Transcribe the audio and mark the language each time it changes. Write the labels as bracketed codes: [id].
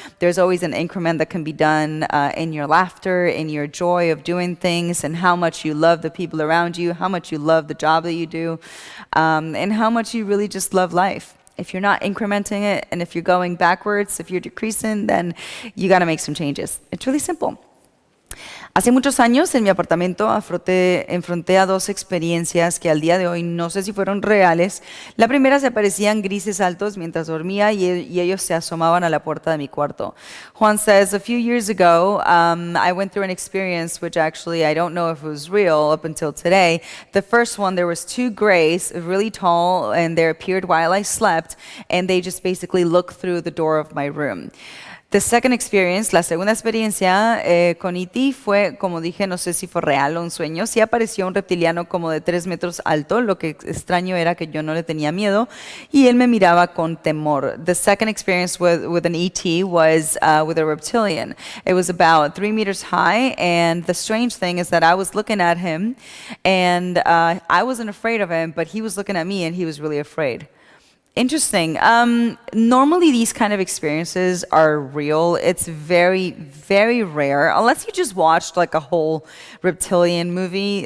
[en] There's always an increment that can be done in your laughter, in your joy of doing things, and how much you love the people around you, how much you love the job that you do, and how much you really just love life. If you're not incrementing it, and if you're going backwards, if you're decreasing, then you got to make some changes. It's really simple. [es] Hace muchos años en mi apartamento enfrenté a dos experiencias que al día de hoy no sé si fueron reales. La primera, se aparecían grises altos mientras dormía y ellos se asomaban a la puerta de mi cuarto. [en] Juan says, a few years ago, I went through an experience which actually I don't know if it was real up until today. The first one, there was two grays, really tall, and they appeared while I slept, and they just basically looked through the door of my room. The second experience, [es] la segunda experiencia con E.T. fue, como dije, no sé si fue real o un sueño. Sí apareció un reptiliano como de 3 metros alto. Lo que extraño era que yo no le tenía miedo y él me miraba con temor. [en] The second experience with an E.T. was with a reptilian. It was about 3 meters high, and the strange thing is that I was looking at him and I wasn't afraid of him, but he was looking at me and he was really afraid. Interesting. Normally these kind of experiences are real. It's very, very rare, unless you just watched like a whole reptilian movie.